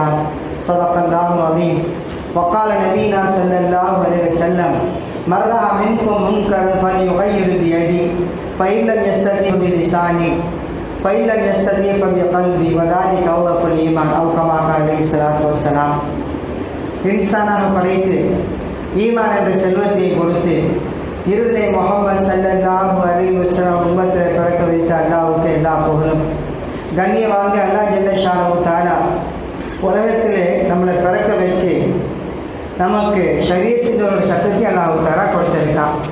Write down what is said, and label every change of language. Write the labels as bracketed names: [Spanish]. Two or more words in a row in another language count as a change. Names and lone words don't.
[Arabic] صدق الله العظيم. وقال نبينا صلى الله عليه وسلم من رأى منكم منكرا فليغير بيده فإن لم يستطع بلسانه فإن لم يستطع فبقلبه وذلك أضعف الإيمان أو كما قال عليه الصلاة والسلام. [Tamil] இன்சானாக படைத்து ஈமான் என்ற செல்வத்தை கொடுத்து இறுதியை முஹம்மது [Arabic] صلى الله عليه وسلم [Tamil] உம்மத்தில் பிறக்க வைத்த அல்லாஹ்வுக்கு எல்லா புகழும். கண்ணியமாக அல்லாஹ் [Arabic] جل شأنه تعالى [Tamil] உலகத்திலே நம்மளை பிறக்க வச்சு நமக்கு ஷரியத்தின் ஒரு சட்டத்தை அல்லாஹ் தஆலா கொடுத்திருக்கான்.